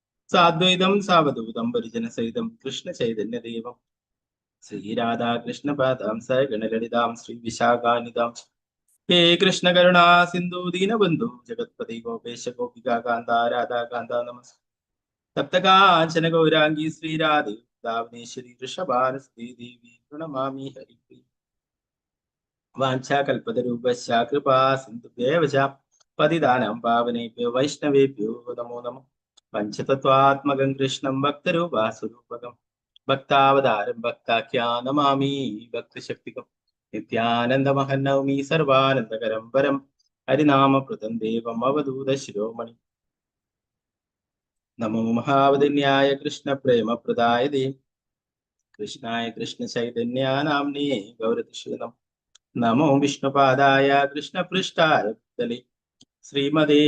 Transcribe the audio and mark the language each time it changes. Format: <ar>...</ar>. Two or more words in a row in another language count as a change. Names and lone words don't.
<sa>സാദ്വൈതം സാവധൂതം പരിജനസഹിതം കൃഷ്ണ ചൈതന്യദേവം ശ്രീരാധാകൃഷ്ണപാദാം സഗണലളിതാം ശ്രീ വിശാഖാനിതാം ഹേ കൃഷ്ണ കരുണാ സിന്ധു ദീനബന്ധു ജഗത്പതി ഗോപേശ ഗോപികാ കാന്ത രാധാകാന്ത നമസ് സപ്തകാഞ്ചന ഗൗരാംഗി ശ്രീരാധേ ദാവനേശ്വരി വൃഷഭാനസ്തി ദേവി പ്രണമാമി ഹരിപ്രിയ വാഞ്ചാകൽപതരൂപശ്ച കൃപാ സിന്ധുഭ്യേവ ച പതിതാനാം പാവനേഭ്യോ വൈഷ്ണവേഭ്യോ നമോ നമഃ പഞ്ചതത്വാത്മകം കൃഷ്ണം ഭക്തരൂപാസുരൂപകം ഭക്താവതാരം ഭക്താഖ്യാ നമാമി ഭക്തശക്തികം നിത്യാനന്ദമഹം നൗമി സർവാനന്ദകരം വരം ഹരിനാമപ്രദം ദേവം അവധൂത ശിരോമണി നമോ മഹാവദന്യായ കൃഷ്ണ പ്രേമപ്രദായ ദേ കൃഷ്ണായ കൃഷ്ണ ചൈതന്യാനാംനേ ഗൗരതിശൂനം നമോ വിഷ്ണുപാദായ കൃഷ്ണപൃഷ്ഠായ ഭൂതലേ ശ്രീമതേ</sa>